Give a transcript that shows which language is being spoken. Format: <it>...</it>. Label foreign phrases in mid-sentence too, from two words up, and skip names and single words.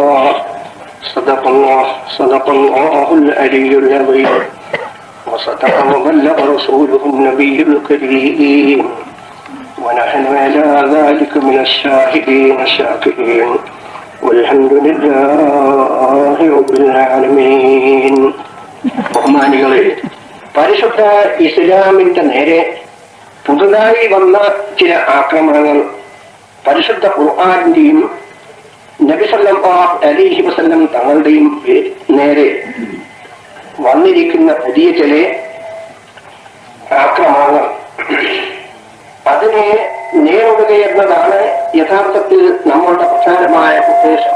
<ar>صدق الله العلي العظيم وصدق وبلغ رسوله النبي الكريم. ونحن على ذلك من الشاهدين الشاكرين والحمد لله رب العالمين.</ar> <ml>ബഹുമാനികളെ, പരിശുദ്ധ ഇസ്ലാമിന്റെ നേരെ പുതുതായി വന്ന ചില ആക്രമണങ്ങൾ പരിശുദ്ധ ഖുർആനിന്റെയും നബി</ml> <ar>صلى الله عليه وسلم</ar> <ml>തങ്ങളുടെയും നേരെ വന്നിരിക്കുന്ന പുതിയ ചില ആക്രമണങ്ങൾ, അതിനെ നേരിടുക എന്നതാണ് യഥാർത്ഥത്തിൽ നമ്മളുടെ പ്രധാനമായ ഉദ്ദേശം.</ml>